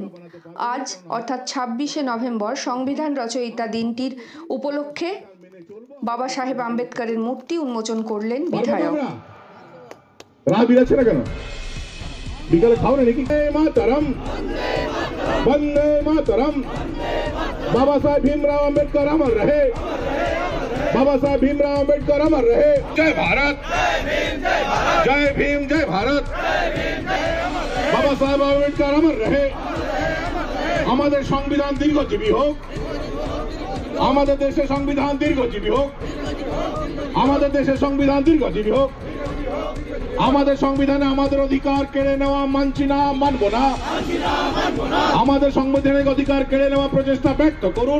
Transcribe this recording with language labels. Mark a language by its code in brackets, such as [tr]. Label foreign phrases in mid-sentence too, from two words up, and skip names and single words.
[bn] আজ অর্থাৎ 26শে নভেম্বর সংবিধান রচয়িতা দিনটির উপলক্ষে বাবা সাহেব আম্বেদকরের মূর্তি উন্মোচন করলেন বিধায়ক। বিকালে খাও না নাকি? মাতরম বন্দে মাতরম। [hi] बाबा साहेब भीमराव अम्बेडकर अमर रहे। बाबा साहेब भीमराव अम्बेडकर अमर रहे। जय भारत, जय भीम, जय भारत। बाबा साहेब अम्बेडकर अमर रहे। [bn] আমাদের সংবিধান দীর্ঘজীবী হোক, আমাদের দেশের সংবিধান দীর্ঘজীবী হোক, আমাদের দেশের সংবিধান দীর্ঘজীবী হোক। আমাদের সংবিধানে আমাদের অধিকার কেড়ে নেওয়া মানছি না, মানব না। আমাদের সাংবিধানিক অধিকার কেড়ে নেওয়া প্রচেষ্টা ব্যর্থ করুন।